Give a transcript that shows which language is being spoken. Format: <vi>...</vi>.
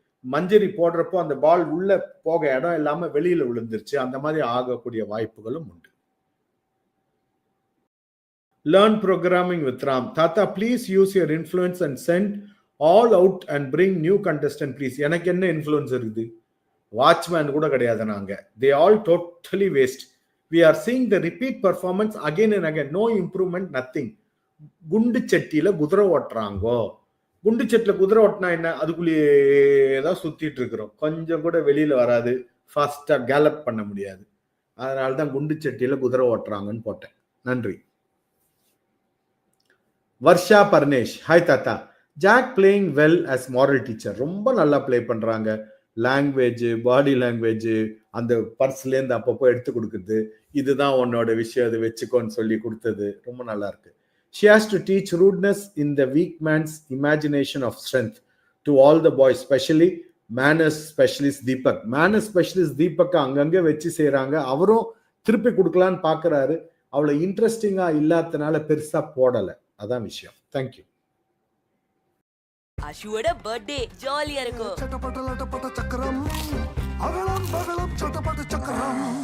<ta>மஞ்சரி போடுறப்போ அந்த பால் உள்ள போக இடம் இல்லாம வெளியில விழுந்துருச்சு. அந்த மாதிரி ஆகக்கூடிய வாய்ப்புகளும் உண்டு.</ta> <en>Learn programming with Ram, தாத்தா please use your influence and send all out and bring new contestant please.</en> <ta>எனக்கு என்ன இன்ஃப்ளூயன்ஸ் இருக்குது? வாட்ச்மேன் கூட கிடையாது நாங்க.</ta> <en>They all totally waste. We are seeing the repeat performance again and again. No improvement, nothing.</en> <ta>குண்டு சட்டியில குதிரை ஓட்டுறாங்கோ. குண்டு சட்டில குதிரை ஓட்டினா என்ன? அதுக்குள்ளேயே ஏதாவது சுத்திட்டு இருக்கிறோம். கொஞ்சம் கூட வெளியில வராது. ஃபாஸ்டா கேலப் பண்ண முடியாது. அதனாலதான் குண்டு சட்டியில குதிரை ஓட்டுறாங்கன்னு போட்டேன். நன்றி.</ta> <en>Varsha Barnesh,</en> <ta>ஹாய் தாத்தா,</ta> <en>Jack playing well as moral teacher.</en> <ta>ரொம்ப நல்லா பிளே பண்றாங்க. லாங்குவேஜ், பாடி லாங்குவேஜ், அந்த பர்ஸ்லேருந்து அப்பப்போ எடுத்து கொடுக்குறது, இதுதான் உன்னோட விஷயம், அது வச்சுக்கோன்னு சொல்லி கொடுத்தது ரொம்ப நல்லா இருக்கு.</ta> <en>She has to teach rudeness in the weak man's imagination of strength to all the boys, especially manners specialist Deepak. Manners specialist</en> <ta>Deepak அங்கங்க வச்சு செய்யறாங்க. அவரும் திருப்பி கொடுக்கலான்னு பாக்குறாரு. அவ்வளவு இன்ட்ரெஸ்டிங்கா இல்லாதனால பெருசா போடல. அதான் விஷயம். தேங்க்யூ. அஷுவோட பர்த்டே ஜாலியா இருக்கும். சட்டப்பட்ட சக்கரம் அகலம் பகலம் சட்டப்பட்ட சக்கரம்.</ta>